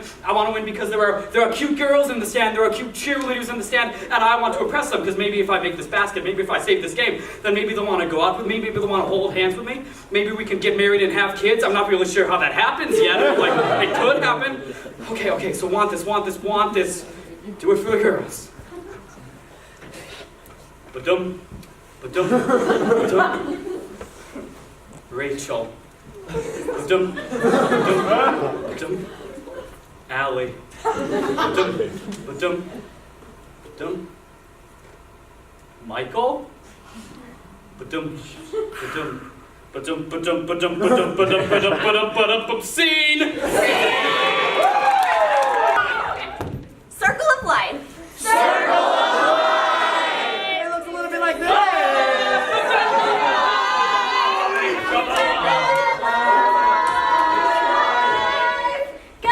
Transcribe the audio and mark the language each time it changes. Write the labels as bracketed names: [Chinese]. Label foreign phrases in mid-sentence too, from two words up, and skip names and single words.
[English] I want to win because there are cute girls in the stand, there are cute cheerleaders in the stand, and I want to impress them, because maybe if I make this basket, maybe if I save this game, then maybe they'll want to go out with me, maybe they'll want to hold hands with me, maybe we can get married and have kids. I'm not really sure how that happens yet. Like, it could happen. Okay, so want this. Do it for the girls. Ba-dum, ba-dum, ba-dum. Rachel. Ba-dum, ba-dum, ba-dum. Allie. Ba-dum, ba-dum, ba-dum. Michael. Ba-dum, ba-dum, ba-dum, ba-dum, ba-dum, ba-dum, ba-dum, ba-dum, ba-dum, ba-dum, scene! Circle of life. Circle of life! It looks a little bit like this. Go!